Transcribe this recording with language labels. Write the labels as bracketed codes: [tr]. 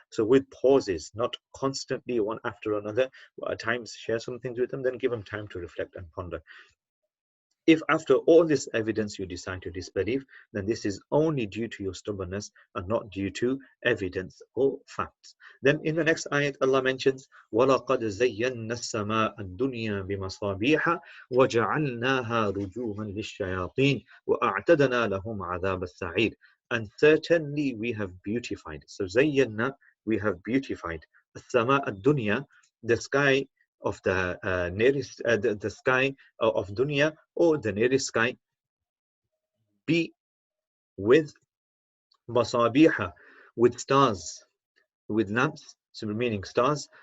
[en] So with pauses, not constantly one after another, at times share some things with them, then give them time to reflect and ponder. If after all this evidence you decide to disbelieve, then this is only due to your stubbornness and not due to evidence or facts. Then in the next ayat, Allah mentions, [ar] وَلَقَدْ زَيَّنَّا السَّمَاءَ الدُّنْيَا بِمَصَابِيحَ وَجَعَلْنَاهَا رُجُومًا لِلشَّيَاطِينِ وَأَعْتَدْنَا لَهُمْ عَذَابَ السَّعِيرِ. [en] And certainly we have beautified. So زَيَّنَّا, we have beautified. [ar] السَّمَاءَ الدُّنْيا, [en] the sky of the nearest, the sky of dunya, or the nearest sky, be with masabiha, with stars, with lamps, so meaning stars.